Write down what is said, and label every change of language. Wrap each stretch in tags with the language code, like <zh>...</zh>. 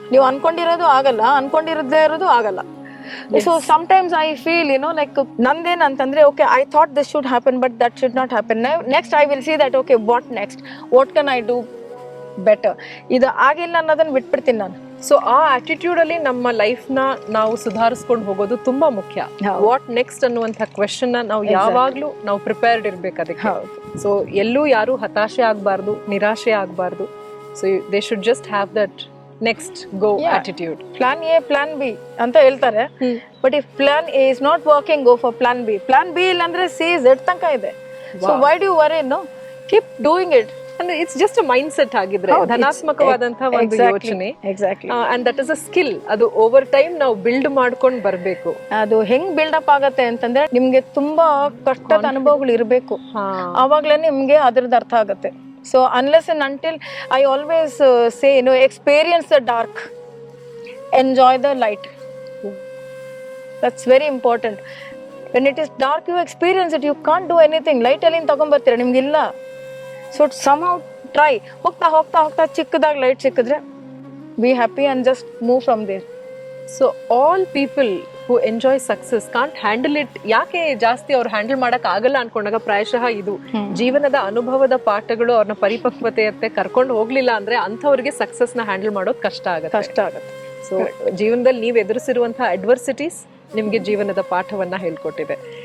<kn>ನೀವು ಅನ್ಕೊಂಡಿರೋದು ಆಗಲ್ಲ, ಅನ್ಕೊಂಡಿರದೇ ಇರೋದು ಆಗಲ್ಲ.</kn> <en>So sometimes I feel, like</en> <kn>ನಂದೇನ್ ಅಂತಂದ್ರೆ,</kn> <en>okay, I thought this should happen, but that should not happen. Now next I will see that, okay, what next, what can I do better.</en> <kn>ಇದು ಆಗಿಲ್ಲ ಅನ್ನೋದನ್ನ ಬಿಟ್ಬಿಡ್ತೀನಿ ನಾನು. So ಆ attitude ಅಲ್ಲಿ ನಮ್ಮ life ನ ನಾವು ಸುಧಾರಿಸ್ಕೊಂಡು ಹೋಗೋದು ತುಂಬಾ ಮುಖ್ಯ.</kn> <en>what next</en> <kn>ಅನ್ನುವಂಥ ಕ್ವೆಶನ್ ನಾವು ಯಾವಾಗ್ಲೂ ನಾವು ಪ್ರಿಪೇರ್ಡ್ ಇರ್ಬೇಕು ಅದಕ್ಕೆ. ಸೊ ಎಲ್ಲೂ ಯಾರು ಹತಾಶೆ ಆಗ್ಬಾರ್ದು, ನಿರಾಶೆ ಆಗ್ಬಾರ್ದು.</kn> <en>So they should just have that next go attitude. Plan A, plan B</en> <kn>ಅಂತ ಹೇಳ್ತಾರೆ,</kn> <en>But if plan A is not working, go for plan B.</en> <kn>Plan B ಇಲ್ಲ ಅಂದ್ರೆ ಸಿ ಝೆಡ್ ತನಕ ಇದೆ.</kn> <en>So why do you worry? Keep doing it. ಅಂದ್ರೆ it's just a mindset</en> <kn>ಆಗಿದ್ರೆ, ಧನಾತ್ಮಕವಾದಂತಹ ಒಂದು ಯೋಚನೆ.</kn> <en>And that is a skill.</en> <kn>ಅದು over time ನಾವು ಬಿಲ್ಡ್ ಮಾಡ್ಕೊಂಡು ಬರ್ಬೇಕು. ಅದು ಹೆಂಗ್ ಬಿಲ್ಡಪ್ ಆಗತ್ತೆ ಅಂತಂದ್ರೆ, ನಿಮ್ಗೆ ತುಂಬಾ ಕಷ್ಟದ ಅನುಭವಗಳು ಇರಬೇಕು, ಆವಾಗ್ಲೇ ನಿಮ್ಗೆ ಅದ್ರದ್ದು ಅರ್ಥ ಆಗತ್ತೆ.</kn> <en>So unless and until, I always say, experience the dark, enjoy the light. That's very important. When it is dark, you experience it. You can't do anything.</en> <kn>Light ಅಲ್ಲಿ ತಗೊಂಡ್ ಬರ್ತೀರಾ, ನಿಮ್ಗಿಲ್ಲ.</kn> <en>So somehow try.</en> <kn>ಹೋಗ್ತಾ ಚಿಕ್ಕದಾಗಿ light ಸಿಕ್ಕಿದ್ರೆ,</kn> <en>be happy and just move from there. So all people who enjoy success can't handle it.</en> <kn>ಯಾಕೆ ಜಾಸ್ತಿ ಅವ್ರು handle ಮಾಡಕ್ ಆಗಲ್ಲ ಅನ್ಕೊಂಡಾಗ ಪ್ರಾಯಶಃ ಇದು ಜೀವನದ ಅನುಭವದ ಪಾಠಗಳು ಅವ್ರನ್ನ ಪರಿಪಕ್ವತೆಯತ್ತೆ ಕರ್ಕೊಂಡು ಹೋಗ್ಲಿಲ್ಲ ಅಂದ್ರೆ ಅಂಥವ್ರಿಗೆ ಸಕ್ಸಸ್ ನ ಹ್ಯಾಂಡಲ್ ಮಾಡೋದು ಕಷ್ಟ ಆಗುತ್ತೆ. ಸೊ ಜೀವನದಲ್ಲಿ ನೀವು ಎದುರಿಸಿರುವಂತಹ ಅಡ್ವರ್ಸಿಟೀಸ್ ನಿಮ್ಗೆ ಜೀವನದ ಪಾಠವನ್ನ ಹೇಳ್ಕೊಟ್ಟಿದೆ.</kn>